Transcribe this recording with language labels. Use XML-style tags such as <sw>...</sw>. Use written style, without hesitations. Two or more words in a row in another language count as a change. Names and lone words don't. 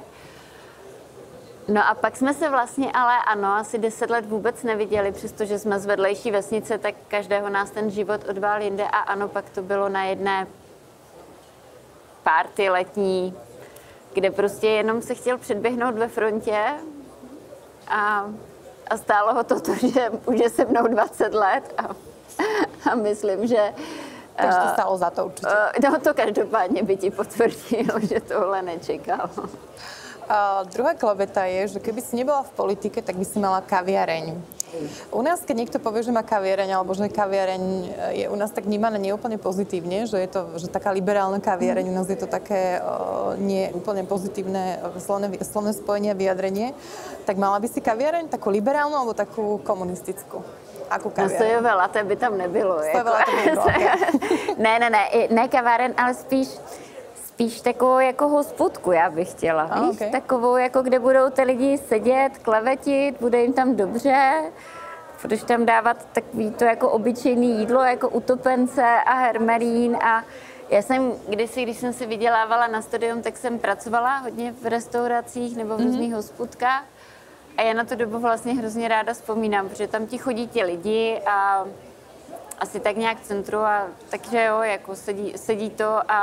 <cs>No a pak jsme se vlastně asi 10 let vůbec neviděli, přestože jsme z vedlejší vesnice, tak každého nás ten život odvál jinde a ano, pak to bylo na jedné party letní, kde prostě jenom se chtěl předběhnout ve frontě a stálo ho to, že už je se mnou 20 let a myslím, že... Takže to stálo za to určitě. No to každopádně by ti potvrdilo, že tohle nečekal.</cs> <sk>Druhá klebeta je, že keby si nebola v politike, tak by si mala kaviareň. U nás, keď niekto povie, že má kaviareň, alebo že kaviareň je u nás tak vnímané neúplne pozitívne, že je to že taká liberálna kaviareň, u nás je to také neúplne pozitívne slovné spojenie a vyjadrenie. Tak mala by si kaviareň takú liberálnu alebo takú komunistickú? Akú kaviareň?</sk> <cs>No sojové latte by tam nebylo. Sojové latte by nebylo, okay. Ne kaváren, ale spíš takovou jako hospodku já bych chtěla, víš? Okay. Takovou, jako kde budou ty lidi sedět, klevetit, bude jim tam dobře, budeš tam dávat takový to jako obyčejný jídlo, jako utopence a hermelín a já jsem když jsem si vydělávala na studium, tak jsem pracovala hodně v restauracích nebo v různých hospodkách a já na tu dobu vlastně hrozně ráda vzpomínám, protože tam ti chodí ti lidi a asi tak nějak v centru a takže jo, jako sedí to</cs>